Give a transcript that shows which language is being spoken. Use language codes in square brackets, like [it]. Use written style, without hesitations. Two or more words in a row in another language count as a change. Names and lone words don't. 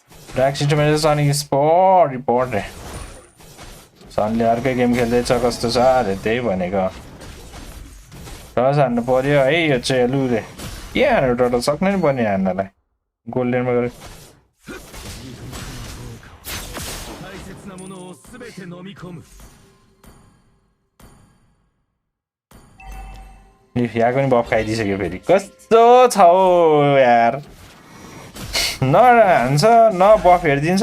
[en] Drag system is on sport report. [ne] Suddenly अर्कै गेम खेल्दैछ कस्तो छ अरे त्यही भनेको टस हान्नु पर्यो है यो चाहिँ लुरे के हान्नु टोटल सक्नै नि पर्ने हान्नलाई गोल्डेनमा गरे [ja] 大切なものを全て飲み込む [ne] यहाँ पनि बफ खाइदिइसक्यो फेरि कस्तो छ हौ यार न हान्छ न बफ हेरिदिन्छ